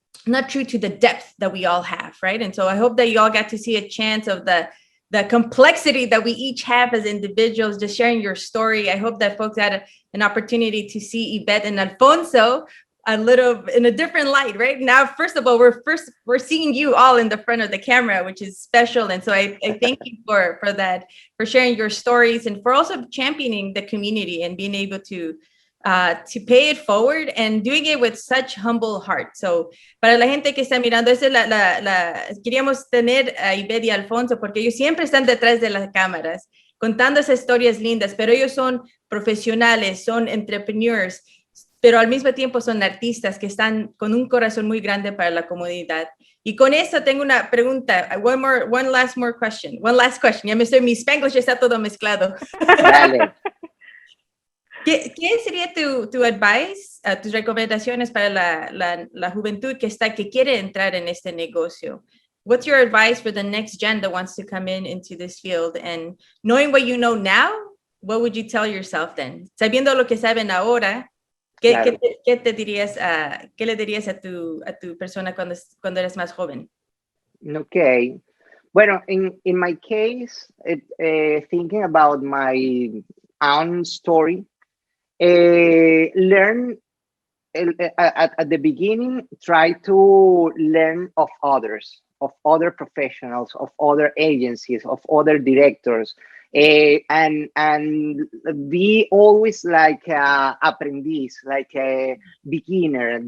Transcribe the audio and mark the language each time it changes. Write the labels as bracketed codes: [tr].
[en] not true to the depth that we all have, right? And so I hope that you all got to see a chance of the complexity that we each have as individuals, just sharing your story. I hope that folks had an opportunity to see Ivette and Alfonso a little in a different light, right? Now, first of all, we're seeing you all in the front of the camera, which is special. And so I thank you for that, for sharing your stories and for also championing the community and being able to pay it forward and doing it with such humble heart. [es] So, para la gente que está mirando, queríamos tener a Ivette y Alfonso porque ellos siempre están detrás de las cámaras contando esas historias lindas, pero ellos son profesionales, son entrepreneurs, pero al mismo tiempo son artistas que están con un corazón muy grande para la comunidad. Y con eso tengo una pregunta, one last question. Ya mi Spanglish está todo mezclado. Dale. ¿Qué sería tu advice, tus recomendaciones para la juventud que quiere entrar en este negocio? [en] What's your advice for the next gen that wants to come into this field? And knowing what you know now, what would you tell yourself then? [es] Sabiendo lo que saben ahora, Claro. ¿qué le dirías a tu persona cuando eres más joven? [en] Okay. Bueno, in my case, thinking about my own story, learn at the beginning, try to learn of others, of other professionals, of other agencies, of other directors, and be always like aprendiz, like a beginner.